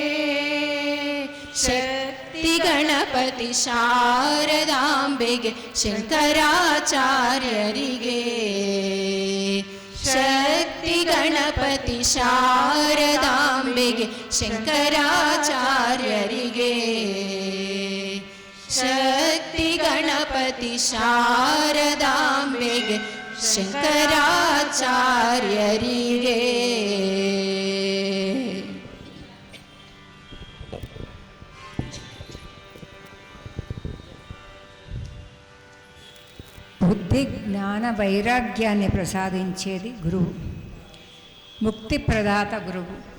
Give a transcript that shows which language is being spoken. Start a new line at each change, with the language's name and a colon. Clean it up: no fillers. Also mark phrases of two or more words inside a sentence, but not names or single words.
Kannada: ಶಕ್ತಿ ಗಣಪತಿ ಶಾರದಾಂಬೆಗೆ ಶಂಕರಾಚಾರ್ಯರಿಗೆ ಶಕ್ತಿ ಗಣಪತಿ ಶಾರದಾಂಬೆಗೆ ಶಂಕರಾಚಾರ್ಯರಿಗೆ ಶಕ್ತಿ ಗಣಪತಿ ಶಾರದಾಂಬೆಗೆ ಶಂಕರಾಚಾರ್ಯರಿಗೆ
Telugu: బుద్ధి జ్ఞాన వైరాగ్యాన్ని ప్రసాదించేది గురువు, ముక్తి ప్రదాత గురువు.